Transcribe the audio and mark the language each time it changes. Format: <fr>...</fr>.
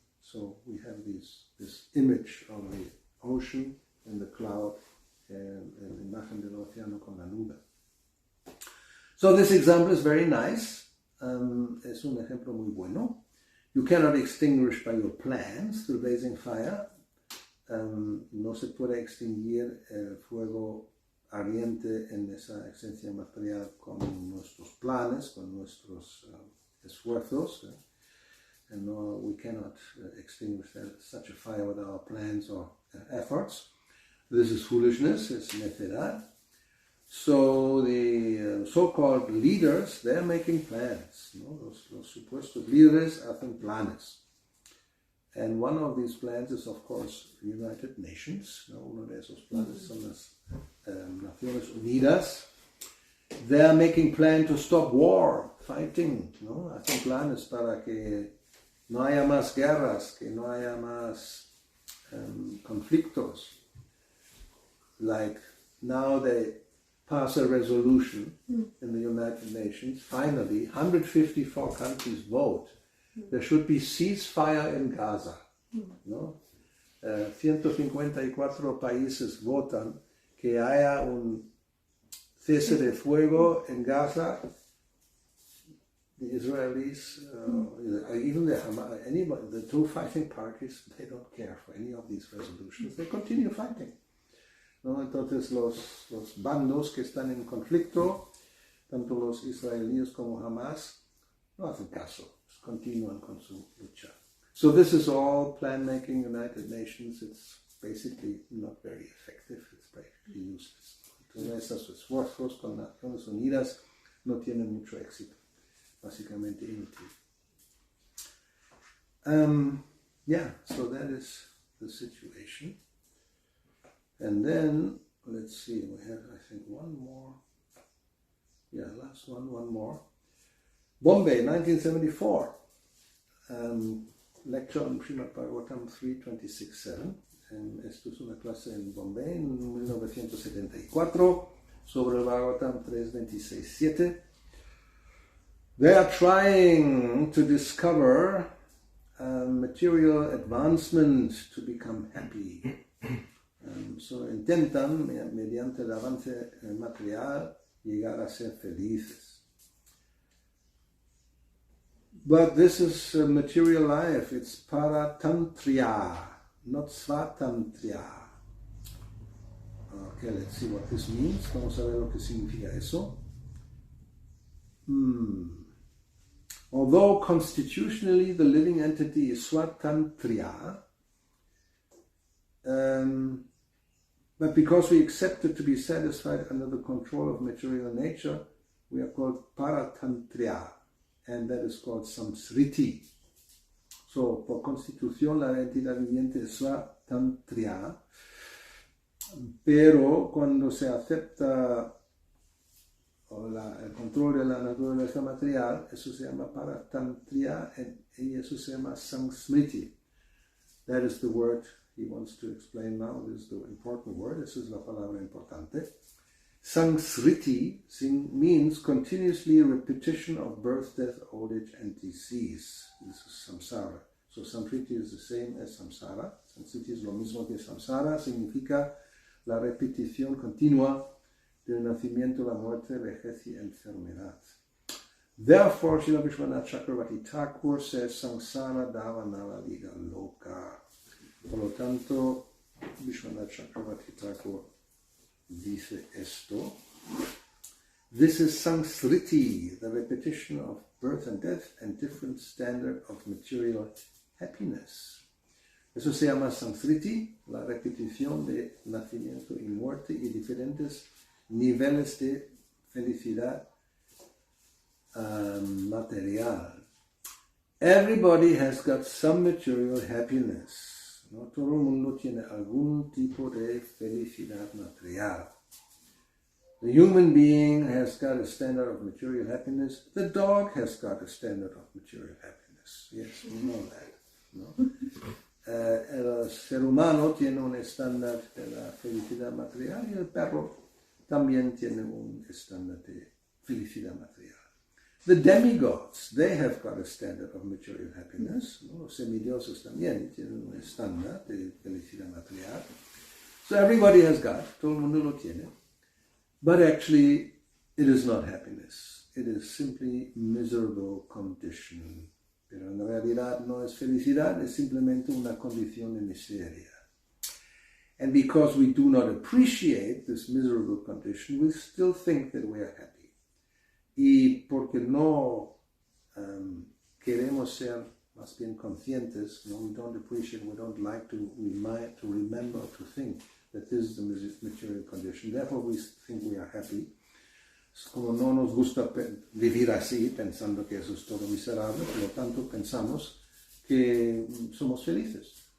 <en>So we have this image of the ocean and the cloud, and</en> <es>la imagen del océano con la nube.</es> <en>So this example is very nice.</en> <es>Es un ejemplo muy bueno.</es> <en>You cannot extinguish by your plans through blazing fire.</en> <es>No se puede extinguir el fuego ardiente en esa esencia material con nuestros planes, con nuestros esfuerzos.</es> <en>And no, we cannot extinguish such a fire with our plans or efforts. This is foolishness, it's necedad. So the so-called leaders, they're making plans.</en> <es>¿No? Los supuestos líderes hacen planes.</es> <en>And one of these plans is, of course, United Nations.</en> <es>¿No? Uno de esos planes son las Naciones Unidas.</es> <en>They're making plans to stop war, fighting.</en> <es>¿No? Hacen planes para que no haya más guerras, que no haya más conflictos.</es> <en>Like now they pass a resolution in the United Nations. Finally, 154 countries vote. There should be ceasefire in Gaza.</en> <es>¿No? 154 países votan que haya un cese de fuego en Gaza.</es> <en>The Israelis, even the Hamas, anybody, the two fighting parties, they don't care for any of these resolutions. They continue fighting.</en> <es>¿No? Entonces los bandos que están en conflicto, tanto los israelíes como Hamas, no hacen caso, continúan con su lucha.</es> <en>So this is all plan making, United Nations. It's basically not very effective, it's practically useless.</en> <es>Entonces esos esfuerzos con Naciones Unidas no tienen mucho éxito, básicamente inútil.</es> <en>So that is the situation. And then, let's see, we have, I think, one more. Last one more. Bombay, 1974. Lecture on Srimad Bhagavatam 3.26.7.</en> <es>Esto es una clase en Bombay en 1974 sobre el Bhagavatam 3.26.7.</es> <en>They are trying to discover material advancement to become happy.</en> <es>So intentan, mediante el avance material, llegar a ser felices.</es> <en>But this is material life, it's paratantriya, not svatantriya. Okay, let's see what this means.</en> <es>Vamos a ver lo que significa eso.</es> <en>Although constitutionally the living entity is svatantriya, but because we accept it to be satisfied under the control of material nature, we are called paratantriya, and that is called samsriti.</en> <es>So, por constitución, la entidad viviente es svatantriya, pero cuando se acepta el control de la naturaleza material, eso se llama paratantriya, y eso se llama samsmriti.</es> <en>That is the word he wants to explain now. This is the important word. This is</en> <es>la palabra importante.</es> <en>Samsriti means continuously repetition of birth, death, old age, and disease. This is samsara. So samsriti is the same as samsara.</en> <es>Samsriti es lo mismo que samsara. Significa la repetición continua del nacimiento, la muerte, vejez y enfermedad.</es> <en>Therefore, Srila Vishwanath Chakravarti Thakur says samsara davana</en> <es>la vida loca. Por lo tanto, Vishwanath Chakravarti Thakur dice esto.</es> <en>This is samsriti, the repetition of birth and death and different standard of material happiness.</en> <es>Eso se llama samsriti, la repetición de nacimiento y muerte y diferentes niveles de felicidad material.</es> <en>Everybody has got some material happiness.</en> <es>¿no? Todo el mundo tiene algún tipo de felicidad material.</es> <en>The human being has got a standard of material happiness. The dog has got a standard of material happiness. Yes, we know that.</en> <es>¿No? El ser humano tiene un estándar de la felicidad material y el perro también tiene un estándar de felicidad material.</es> <en>The demigods, they have got a standard of material happiness.</en> <es>¿No? Los semidioses también tienen un estándar de felicidad material.</es> <en>So everybody has got,</en> <es>todo el mundo lo tiene.</es> <en>But actually, it is not happiness. It is simply miserable condition.</en> <es>Pero en realidad no es felicidad, es simplemente una condición de miseria.</es> <en>And because we do not appreciate this miserable condition, we still think that we are happy.</en> <es>Y porque no queremos ser más bien conscientes, no,</es> <en>we don't appreciate, we don't like to remember, to think that this is the material condition. Therefore we think we are happy.</en> <es>Como no nos gusta vivir así, pensando que eso es todo miserable, por lo tanto pensamos que somos felices.</es>